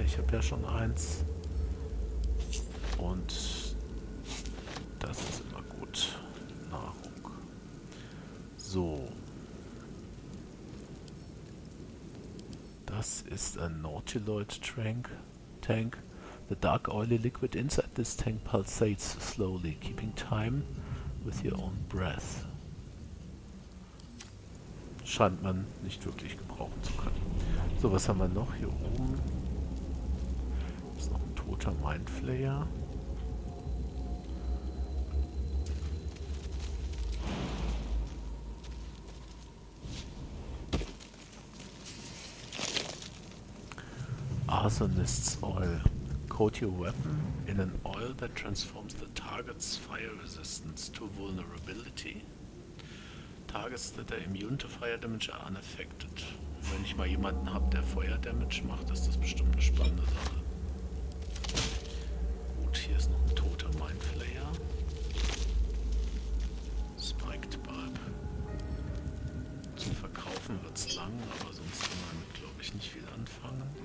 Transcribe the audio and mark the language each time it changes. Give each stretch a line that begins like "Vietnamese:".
German: Ich habe ja schon eins. Und das ist immer gut. Nahrung. So. Das ist ein Nautiloid Tank.
English: The dark oily liquid inside this tank pulsates slowly, keeping time with your own breath.
German: Scheint man nicht wirklich gebrauchen zu können. So, was haben wir noch hier oben? Das ist noch ein toter Mindflayer.
English: Arsonist's Oil. Coat your weapon in an oil that transforms the target's fire resistance to vulnerability. Targets that are immune to fire damage are unaffected.
German: Wenn ich mal jemanden habe, der Feuerdamage macht, ist das bestimmt eine spannende Sache. Gut, hier ist noch ein toter Mindflayer. Spiked Bulb. Zum Verkaufen wird's lang, aber sonst kann man damit, glaube ich, nicht viel anfangen.